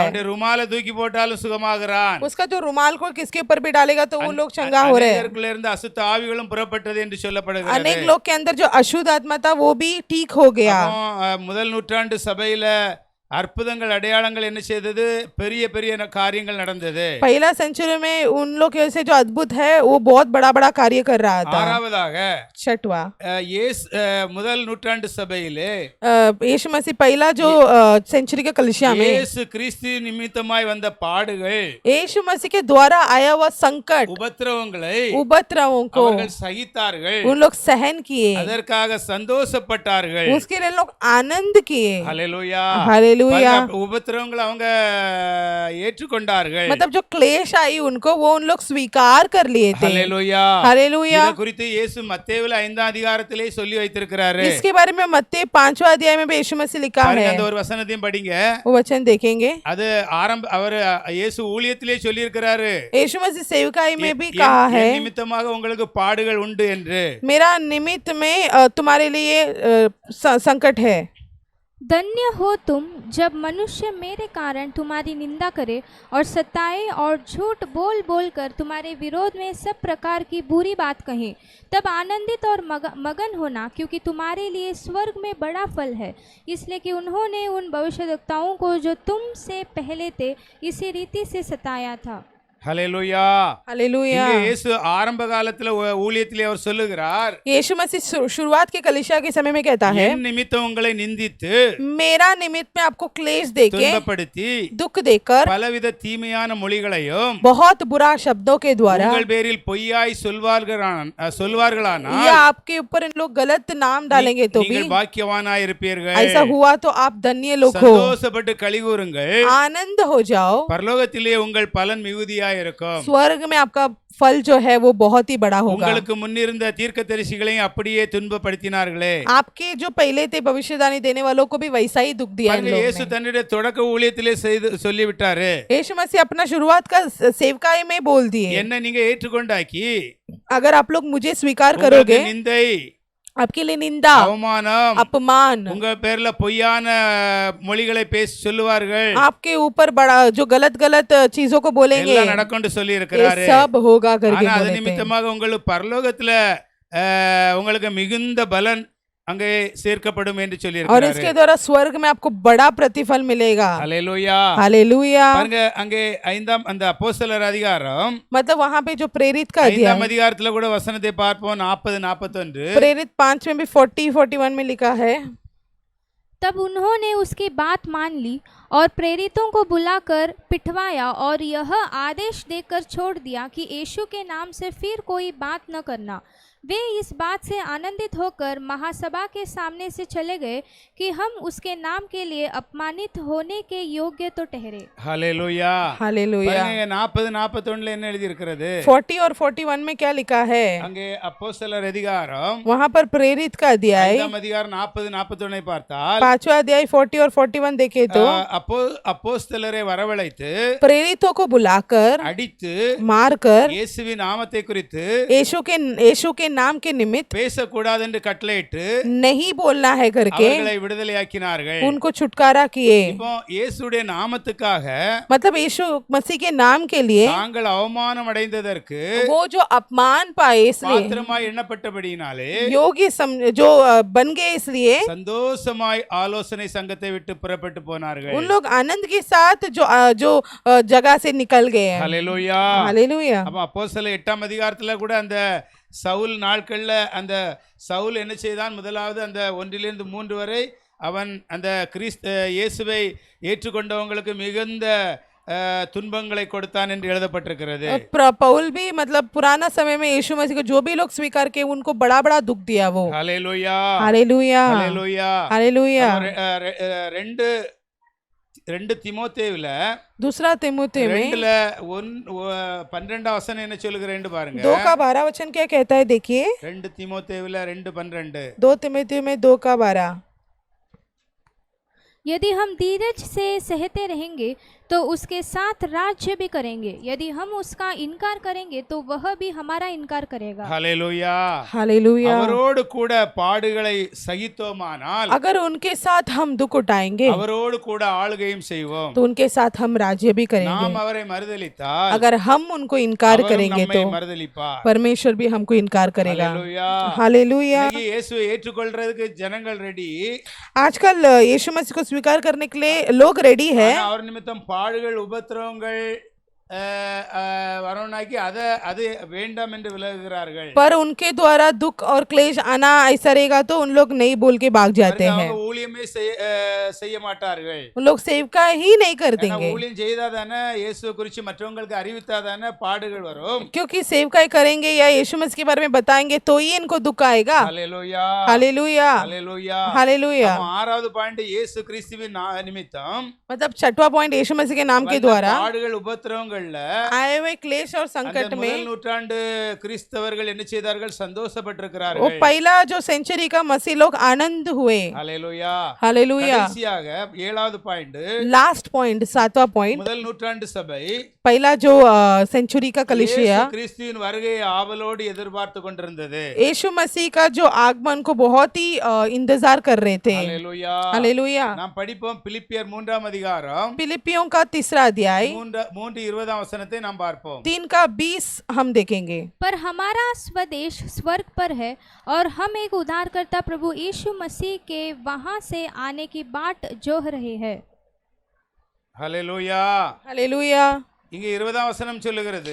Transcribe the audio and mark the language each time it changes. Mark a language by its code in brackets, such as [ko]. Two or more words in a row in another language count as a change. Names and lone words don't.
[ta] அவனுடைய ருமாலை தூக்கி போட்டாலும் சுகமாகிறான். [hi] उसका जो रुमाल को किसके ऊपर भी डालेगा तो वो लोग चंगा हो रहे हैं। [ta] அநேகருக்குள்ள இருந்து அசுத்த ஆவிகளும் புறப்பட்டது என்று சொல்லப்படுகிறது. [hi] अनेक लोग के अंदर जो अशुद्ध आत्मा था वो भी ठीक हो गया। [ta] முதல் நூற்றாண்டு சபையில அற்புதங்கள் அடையாளங்கள் என்ன செய்தது, பெரிய பெரிய காரியங்கள் நடந்தது. [hi] पहला सेंचुरी में उन लोग से जो अद्भुत है वो बहुत बड़ा बड़ा कार्य कर रहा था। [ta] ஆறாவதாக [hi] छठवा [ta] முதல் நூற்றாண்டு சபையிலே [hi] यीशु मसीह पहला जो सेंचुरी के कलीसिया में [ta] இயேசு கிறிஸ்து நிமித்தமாய் வந்த பாடுகள், [hi] यीशु मसीह के द्वारा आया हुआ संकट उपद्रवों को [ta] அவர்கள் சகித்தார்கள். [hi] उन लोग सहन किए, [ta] அதற்காக சந்தோஷப்பட்டார்கள். [hi] उसके लिए लोग आनंद किए। [ta] ஹalleluya. [hi] हालेलुया। [ta] உபத்திரவங்களை அவங்க ஏற்றுக்கொண்டார்கள். [hi] मतलब जो क्लेश आई उनको वो उन लोग स्वीकार कर लिए थे। [ta] ஹalleluya. [hi] हालेलुया। [ta] இத குறித்து இயேசு மத்தேயுல 5ஆம் அதிகாரத்திலே சொல்லி வைத்திருக்கிறாரு. [hi] इसके बारे में मत्ती 5वां अध्याय में भी यीशु मसीह लिखा है। [ta] அந்த ஒரு வசனத்தையும் படிங்க. [hi] वो वचन देखेंगे। [ta] அது அவர் இயேசு ஊழியத்திலே சொல்லி இருக்கிறாரு. [hi] यीशु मसीह सेवकाई में भी कहा है, [ta] நிமித்தமாக உங்களுக்கு பாடுகள் உண்டு என்று। [hi] मेरा निमित्त में तुम्हारे लिए संकट है। धन्य हो तुम जब मनुष्य मेरे कारण तुम्हारी निंदा करे और सताए और झूठ बोल बोल कर तुम्हारे विरोध में सब प्रकार की बुरी बात कहें, तब आनंदित और मगन होना, क्योंकि तुम्हारे लिए स्वर्ग में बड़ा फल है, इसलिए कि उन्होंने उन भविष्यद्वक्ताओं को जो तुमसे पहले थे इसी रीति से सताया था। [ta] ஹalleluya. [hi] हालेलुया। [ta] இயேசு ஆரம்ப காலத்துல ஊழியத்திலே அவர் சொல்லுகிறார், [hi] यीशु मसीह शुरुआत के कलीसिया के समय में कहता है, [ta] என் நிமித்தம் உங்களை நிந்தித்து [hi] मेरा निमित्त में आपको क्लेश देके [ta] துன்பப்படுத்தி [hi] दुख देकर [ta] பலவித தீமையான மொழிகளையும் [hi] बहुत बुरा शब्दों के द्वारा [ta] உங்கள் பேரில் பொய்யாய் சொல்வார்களானால் [hi] या आपके ऊपर इन लोग गलत नाम डालेंगे तो भी [ta] நீங்கள் பாக்கியவானாய் இருப்பீர்கள். [hi] ऐसा हुआ तो आप धन्य लोग हो, [ta] சந்தோஷப்பட்டு களிகூருங்கள், [hi] आनंद हो जाओ, [ta] பரலோகத்திலே உங்கள் பலன் மிகுதியாய் இருக்கும். [hi] स्वर्ग में आपका फल जो है वो बहुत ही बड़ा होगा। [ta] உங்களுக்கு முன்னிருந்த தீர்க்கதரிசிகளையும் அப்படியே துன்பப்படுத்தினார்களே, [hi] आपके जो पहले थे भविष्यवाणी देने वालों को भी वैसा ही दुख दिया इन लोगों [ta] இயேசு [hi] ने। [ta] தன்னுடைய தொடக்க ஊழியத்திலே சொல்லிவிட்டாரு, [hi] यीशु मसीह अपना शुरुआत का सेवकाई में बोल दिए, [ta] என்ன நீங்க ஏற்றுக்கொண்டாக்கி [hi] अगर आप लोग मुझे स्वीकार [ta] உங்களுக்கு [hi] करोगे, [ta] நிந்தை [hi] आपके लिए निंदा [ta] அவமானம் [hi] अपमान, [ta] உங்க பேர்ல பொய்யான மொழிகளை பேசி சொல்லுவார்கள், [hi] आपके ऊपर बड़ा जो गलत गलत चीजों को बोलेंगे, [ta] எல்லாம் நடக்கும்னு சொல்லி [hi] ये [ta] இருக்கிறாரு. [hi] सब होगा करके [ta] ஆனா அது [hi] बोले थे। [ta] நிமித்தமாக உங்களுக்கு பரலோகத்துல உங்களுக்கு மிகுந்த பலன் அங்கே சேர்க்கப்படும் என்று சொல்லி [hi] और इसके द्वारा स्वर्ग में आपको बड़ा प्रतिफल मिलेगा। [ta] ஹல்லேலூயா [hi] हालेलुया। [ta] பாருங்க அங்கே 5ஆம் அந்த அப்போஸ்தலர் அதிகாரம் [hi] मतलब वहां पे जो प्रेरित का [ta] 5ஆம் [hi] अध्याय, [ta] அதிகாரத்துல கூட வசனத்தை பார்ப்போம் 40-41 [hi] प्रेरित 5 में भी 40-41 में लिखा है, तब उन्होंने उसकी बात मान ली और प्रेरितों को बुलाकर पिटवाया और यह आदेश देकर छोड़ दिया कि यीशु के नाम से फिर कोई बात न करना। वे इस बात से आनंदित होकर महासभा के सामने से चले गए कि हम उसके नाम के लिए अपमानित होने के योग्य तो ठहरे। [ta] ஹல்லேலூயா [hi] हालेलुया। [ta] பாருங்க 40-41 என்ன எழுதி இருக்கிறது [hi] 40 और 41 में क्या लिखा है, [ta] அங்கே அப்போஸ்தலர் அதிகாரம் [hi] वहां पर प्रेरित का अध्याय [ta] 5ஆம் அதிகாரம் 40-41 பார்த்தால் [hi] 5वां अध्याय 40 और 41 देखे तो [ta] அப்போஸ்தலரை வரவழைத்து [hi] प्रेरितों को बुलाकर [ta] அடித்து [hi] मारकर [ta] இயேசுவின் நாமத்தை குறித்து [hi] यीशु के नाम के निमित्त [ta] பேசக்கூடாது என்று கட்டளையிட்டு [hi] नहीं बोलना है करके [ta] அவர்களை விடுதலையாக்கினார்கள் [hi] उनको छुटकारा किए। [ta] இப்போ இயேசுடைய நாமத்துக்காக [hi] मतलब यीशु मसीह के नाम के लिए [ta] தாங்கள் அவமானம் அடைந்ததற்கு [hi] वो जो अपमान पाए इसलिए, [ta] பாத்திரமாய் எண்ணப்பட்டபடியினாலே [hi] योग्य जो बन गए इसलिए [ta] சந்தோஷமாய் ஆலோசனை சங்கத்தை விட்டு புறப்பட்டு போனார்கள் [hi] उन लोग आनंद के साथ जो जगह से निकल गए हैं। [ta] ஹல்லேலூயா [hi] हालेलुया। [ta] அப்ப அப்போஸ்தலர் 8ஆம் அதிகாரத்துல கூட அந்த சவுல் நாட்கள்ல அந்த சவுல் என்ன செய்தான், முதலாவது அந்த 1-3 வரை அவன் அந்த இயேசுவை ஏற்றுக்கொண்டவங்களுக்கு மிகுந்த துன்பங்களை கொடுத்தான் என்று எழுதப்பட்டிருக்கிறது। [hi] पौल भी मतलब पुराना समय में यीशु मसीह को जो भी लोग स्वीकार किए उनको बड़ा बड़ा दुख दिया वो। [ta] ஹல்லேலூயா [hi] हालेलुया। [ta] ஹல்லேலூயா [hi] हालेलुया। [ta] ரெண்டு தீமோத்தேயுல [hi] दूसरा तीमुथियो में [ta] 12 வசனம் என்ன சொல்லுகிறேன்னு பாருங்க [hi] 2 का 12 वचन क्या कहता है, देखिए [ta] 2 தீமோத்தேயுல 2:12 [hi] 2 तीमुथियो में 2 का 12, यदि हम धीरज से सहते रहेंगे तो उसके साथ राज्य भी करेंगे, यदि हम उसका इनकार करेंगे तो वह भी हमारा इनकार करेगा। [ta] ஹல்லேலூயா [hi] हालेलुया। [ta] அவரோடு கூட பாடுகளை சகித்தோமானால் [hi] अगर उनके साथ हम दुख उठाएंगे [ta] அவரோடு கூட ஆளுகையும் செய்வோம்। [hi] तो उनके साथ हम राज्य भी करेंगे। [ta] நாம் அவரை மறுதலித்தால் [hi] अगर हम उनको इनकार [ta] அவரும் [hi] करेंगे [ta] நம்மை [hi] तो [ta] மறுதலிப்பார்। [hi] परमेश्वर भी हमको इनकार करेगा। [ta] ஹல்லேலூயா [hi] हालेलुया। [ta] இன்னைக்கு இயேசுவை ஏற்றுக்கொள்றதுக்கு ஜனங்கள் ரெடி, [hi] आजकल यीशु मसीह को स्वीकार करने के लिए लोग रेडी है, [ta] ஆனா அவர் நிமித்தம் பாடுகள் உபத்திரவங்கள் வரணும்னாக்கி அது வேண்டாம் என்று விலகுகிறார்கள்। [hi] पर उनके द्वारा दुख और क्लेश आना ऐसा रहेगा तो उन लोग नहीं बोल के भाग जाते हैं, [ta] அவங்க ஊழியமே செய்ய மாட்டார்கள்। [hi] उन लोग सेवका ही नहीं कर देंगे, [ta] ஊழியம் செய்தாதானே இயேசு குறித்து மற்றவங்களுக்கு அறிவித்தாதானே பாடுகள் வரும்। [hi] क्योंकि सेवकाई करेंगे या यीशु मसीह के बारे में बताएंगे तो ही इनको दुख आएगा। [ta] ஹல்லேலூயா [hi] हालेलुया। [ta] ஹல்லேலூயா [hi] हालेलुया। [ta] ஆறாவது பாயிண்ட் இயேசு கிறிஸ்துவின் நிமித்தம் [hi] मतलब 6वां पॉइंट यीशु मसीह के नाम के द्वारा [ta] பாடுகள் உபத்திரவங்கள்ல [hi] आए हुए क्लेश और संकट में [ta] முதல் நூற்றாண்டு கிறிஸ்தவர்கள் என்ன செய்தார்கள், [hi] वो [ta] சந்தோஷப்பட்டிருக்கிறார்கள்। [hi] पहला जो सेंचुरी का मसीह लोग आनंद हुए। [ta] ஹல்லேலூயா [hi] हालेलुया। [ta] கடைசியாக 7வது பாயிண்ட் [en] last point [hi] 7वां पॉइंट, [ta] முதல் நூற்றாண்டு சபை [hi] पहला जो सेंचुरी का कलीसिया [ta] இயேசு கிறிஸ்துவின் வருகையை ஆவலோடு எதிர்பார்த்து கொண்டிருந்தது। [hi] यीशु मसीह का जो आगमन को बहुत ही इंतजार कर रहे थे। [ta] ஹல்லேலூயா [hi] हालेलुया। [ta] நாம் படிப்போம் பிலிப்பியர் 3ஆம் அதிகாரம் [hi] फिलिपियों का 3रा अध्याय [ta] 3:20 வசனத்தை நாம் பார்ப்போம்। [hi] 3 का 20 हम देखेंगे। पर हमारा स्वदेश स्वर्ग पर है और हम एक उद्धारकर्ता प्रभु यीशु मसीह के वहां से आने की बाट जोह रहे हैं। [ta] ஹல்லேலூயா [hi] हालेलुया। [ta] இங்க 20ஆம் வசனம் சொல்லுகிறது,